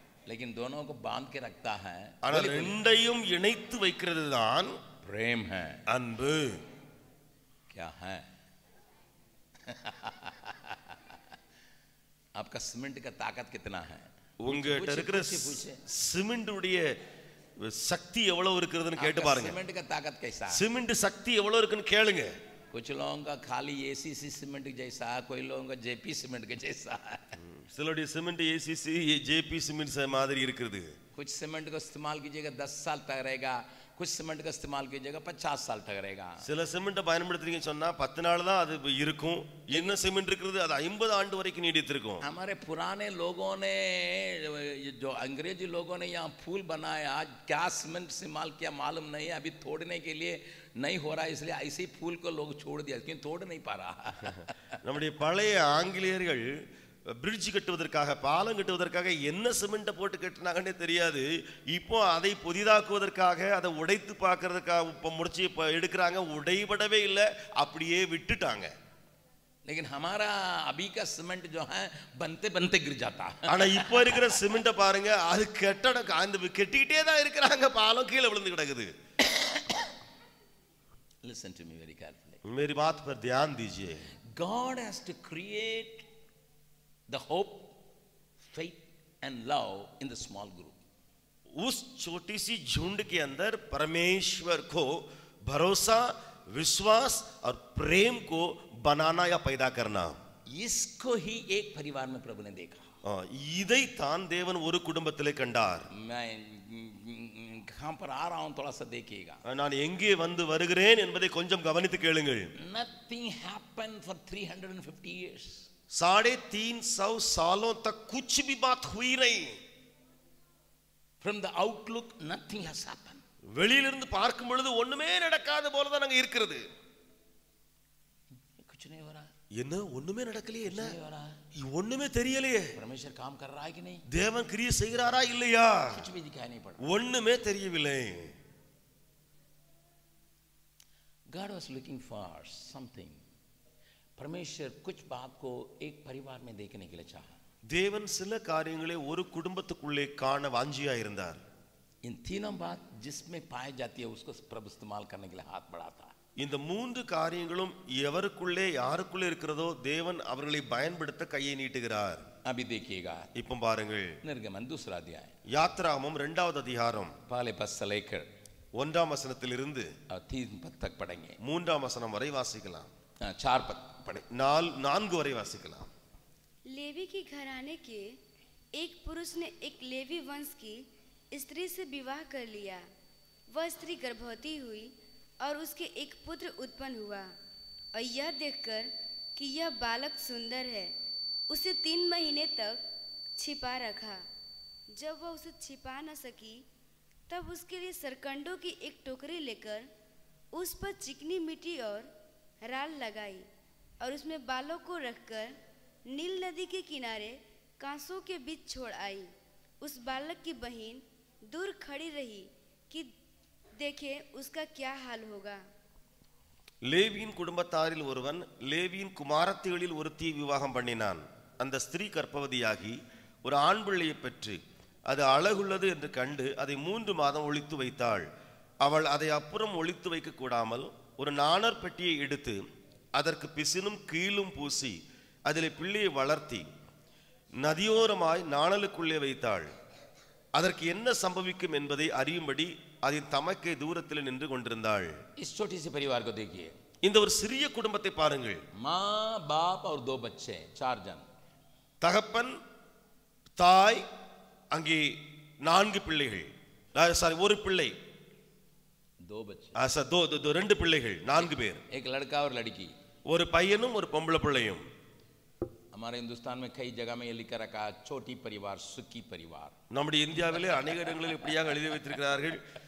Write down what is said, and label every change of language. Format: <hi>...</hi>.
<hi>लेकिन दोनों को बांध के रखता है</hi> <ta>ஆனால் ரெண்டையும் இணைத்து வைக்கிறது தான்</ta> <hi>प्रेम है.</hi> <ta>அன்பு.</ta> <hi>क्या है? आपका सीमेंट का ताकत कितना है?</hi> <ta>உங்ககிட்ட இருக்கிற சிமெண்ட் உடைய சக்தி எவ்வளவு இருக்குதுன்னு கேட்டு பாருங்க.</ta> <hi>सीमेंट का ताकत कैसा है?</hi> <ta>சிமெண்ட் சக்தி எவ்வளவு இருக்குன்னு கேளுங்க.</ta> <hi>कुछ लोगों का खाली एसीसी सीमेंट जैसा है, कोई लोगों का जेपी सीमेंट के जैसा है.</hi> <ta>சிலருடைய சிமெண்ட் ஏசிசி ஜேபி சிமெண்ட் மாதிரி இருக்குது.</ta> <hi>कुछ सीमेंट को इस्तेमाल कीजिएगा 10 साल तक रहेगा, कुछ सीमेंट का इस्तेमाल कीजिएगा 50 साल तक रहेगा.</hi> <ta>சில சிமெண்ட் பயன்படுத்துறீங்க சொன்னா 10 நாள் தான் அது இருக்கும். என்ன சிமெண்ட் இருக்குது அது 50 ஆண்டு வரைக்கும் நீடித்திருக்கும்.</ta> <hi>हमारे पुराने लोगों ने, जो अंग्रेजी लोगों ने यहाँ फूल बनाया, क्या सीमेंट इस्तेमाल किया मालूम नहीं, अभी तोड़ने के लिए नहीं हो रहा, इसलिए ऐसे ही फूल को लोग छोड़ दिया, क्यों तोड़ नहीं पा रहा.</hi> <ta>நம்முடைய பழைய ஆங்கிலேயர்கள் பிரிட்ஜ் கட்டுவதற்காக, பாலம் கட்டுவதற்காக என்ன சிமெண்ட்டை போட்டு கட்டினாங்கன்னே தெரியாது. இப்போ அதை புதிதாக்குவதற்காக, அதை உடைத்து பார்க்கறதுக்காக இப்போ முடிச்சு எடுக்கிறாங்க. உடைபடவே இல்லை, அப்படியே விட்டுட்டாங்க.</ta> <hi>लेकिन हमारा अभी का सीमेंट जो है बनते बनते गिर जाता है.</hi> <ta>ஆனா இப்போ இருக்கிற சிமெண்ட்டை பாருங்க, அது கட்டடம் அந்த கட்டிக்கிட்டே தான் இருக்கிறாங்க, பாலம் கீழே விழுந்து கிடக்குது.</ta> <en>Listen to me very carefully.</en> <hi>मेरी बात पर ध्यान दीजिए.</hi> <en>God has to create the hope, faith and love in the small group.</en> <hi>उस छोटी सी झुंड के अंदर परमेश्वर को भरोसा, विश्वास और प्रेम को बनाना या पैदा करना, इसको ही एक परिवार में प्रभु ने देखा.</hi> <ta>इதை தான் தேவன் ஒரு குடும்பத்திலே கண்டார்.</ta> <hi>मैं कहां पर आ रहा हूं थोड़ा सा देखिएगा.</hi> <ta>நான் எங்கே வந்து வருகிறேன் என்பதை கொஞ்சம் கவனித்து கேளுங்கள்.</ta> <en>Nothing happened for 350 years.</en> <hi>350 सालों तक कुछ भी बात हुई नहीं.</hi> <en>From the outlook nothing has happened.</en> <ta>வெளியிலிருந்து பார்க்கும் பொழுது ஒண்ணுமே நடக்காத போல தான் அங்க இருக்கிறது.</ta> <hi>कुछ नहीं हो रहा.</hi> <ta>என்ன ஒண்ணுமே நடக்கலையே, என்ன</ta> <hi>नहीं हो रहा.</hi> <ta>ஒண்ணுமே தெரியலையே.</ta> <hi>परमेश्वर काम कर रहा है कि नहीं?</hi> <ta>தேவன் கிரியை செய்கிறாரா இல்லையா?</ta> <hi>कुछ भी दिखाई नहीं पड़ रहा.</hi> <ta>ஒண்ணுமே தெரியவில்லை.</ta> <en>God was looking for something.</en> <hi>परमेश्वर कुछ बात को एक परिवार में देखने के लिए चाहा.</hi> <ta>தேவன் சில காரியங்களை ஒரு குடும்பத்துக்குள்ளே காண வாஞ்சியா இருந்தார்.</ta> <hi>इन तीनों बात जिसमें पाई जाती है उसको प्रभु इस्तेमाल करने के लिए हाथ बढ़ाता है.</hi> <ta>இந்த மூன்று காரியங்களும் எவருக்குள்ளே யாருக்குள்ளே இருக்கிறதோ தேவன் அவர்களை பயன்படுத்த கையை நீட்டுகிறார்.</ta> <hi>अभी देखिएगा.</hi> <ta>இப்போ பாருங்கள்.</ta> <hi>निर्गमन दूसरा अध्याय.</hi> <ta>யாத்ராகமம் 2வது அதிகாரம்.</ta> <hi>पहले पद से लेकर</hi> <ta>1ஆம் வசனத்திலிருந்து</ta> <hi>3 पद तक पढ़ेंगे.</hi> <ta>3ஆம் வசனம் வரை வாசிக்கலாம்.</ta> <hi>4 पद पढ़े.</hi> <ta>4 वரை வாசிக்கலாம்.</ta> <hi>लेवी के घराने के एक पुरुष ने एक लेवी वंश की स्त्री से विवाह कर लिया. वह स्त्री गर्भवती हुई और उसके एक पुत्र उत्पन्न हुआ और यह देखकर कि यह बालक सुंदर है उसे 3 महीने तक छिपा रखा. जब वह उसे छिपा न सकी तब उसके लिए सरकंडों की एक टोकरी लेकर उस पर चिकनी मिट्टी और राल लगाई और उसमें बालों को रखकर नील नदी के किनारे कांसों के बीच छोड़ आई. उस बालक की बहन दूर खड़ी रही कि देखे उसका क्या हाल होगा.</hi> <ta>லேவியின் குடும்பத்தாரில் ஒருவன் லேவியின் குமாரத்திகளில் ஒருத்தியை விவாகம் பண்ணினான். அந்த ஸ்திரீ கர்ப்பவதியாகி ஒரு ஆண் பிள்ளையை பெற்று அது அழகுள்ளது என்று கண்டு அதை 3 மாதம் ஒளித்து வைத்தாள். அவள் அதை அப்புறம் ஒளித்து வைக்க கூடாமல் ஒரு நாணர் பெட்டியை எடுத்து அதற்கு பிசினும் கீழும் பூசி அதிலே பிள்ளையை வளர்த்தி நதியோரமாய் நாணலுக்குள்ளே வைத்தாள். அதற்கு என்ன சம்பவிக்கும் என்பதை அறியும்படி அதன் தமக்கே தூரத்தில் நின்று கொண்டிருந்தாள்.</ta> <hi>इस छोटी सी परिवार को देखिए.</hi> <ta>இந்த ஒரு சிறிய குடும்பத்தை பாருங்கள்.</ta> <hi>माँ बाप और 2 बच्चे 4 जन.</hi> <ta>தகப்பன் தாய் அங்கே 4 பிள்ளைகள். சாரி ஒரு பிள்ளை.</ta> <hi>2 बच्चे.</hi> <ta>2 பிள்ளைகள் 4 பேர்.</ta> <hi>एक लड़का और लड़की.</hi> <ta>ஒரு பையனும் ஒரு பொம்பளை பிள்ளையும்.</ta> <hi>हमारे हिंदुस्तान में कई जगह में ये लिखा रखा छोटी परिवार सुखी परिवार.</hi> <ta>நம்முடைய இந்தியாவிலே अनेक இடங்களில் இப்படியாக எழுதி வைத்திருக்கிறார்கள்.</ta>